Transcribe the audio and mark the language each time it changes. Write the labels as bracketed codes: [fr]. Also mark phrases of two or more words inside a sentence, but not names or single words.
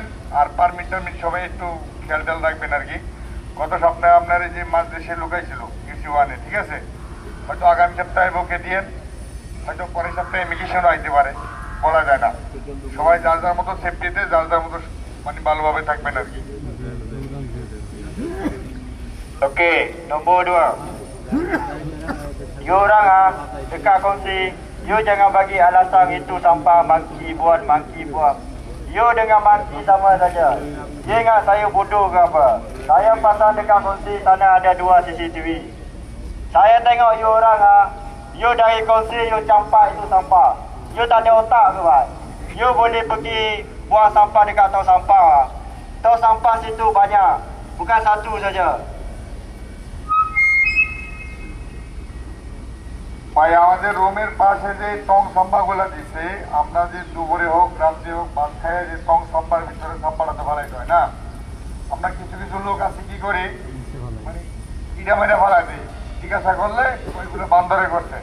[bn] আর পারমিট টারমিট সবাই একটু খেয়াল টেয়াল রাখবেন আর কি। গত সপ্তাহে আপনার এই যে মাঝ দেশে লুকাইছিল ইউসি ওয়ানে, ঠিক আছে, হয়তো আগামী সপ্তাহে বুকে দিয়েন, হয়তো পরের সপ্তাহে ইমিগ্রেশনও আইতে পারে, বলা যায় না। সবাই যার যার মতো সেফটিতে যার যার মতো মানে ভালোভাবে থাকবেন আর কি। [ms] Okey, nombor 2. You orang dekat kongsi, you jangan bagi alasan itu sampah mangki buang. You dengan mangki sama saja. Dia ingat saya bodoh ke apa? Saya pasang dekat kongsi sana ada 2 CCTV. Saya tengok you orang you dari kongsi you campak itu sampah. You tak ada otak ke pak? You boleh pergi buang sampah dekat tong sampah. Tong sampah situ banyak, bukan satu saja. [bn] ভাই আমাদের রুমের পাশে যে টং সাম্বাগুলো দিছে, আমরা যে দুপুরে হোক রাত্রে হোক ভাত খায় যে টং সাম্বার ভিতরে সাম্বাটা তো ভালাই হয় না, আমরা কিছু কিছু লোক আছে কি করি মানে ইটা মেরে ফেলা দিই, জিজ্ঞাসা করলে ওইগুলো বান্দরে করছে।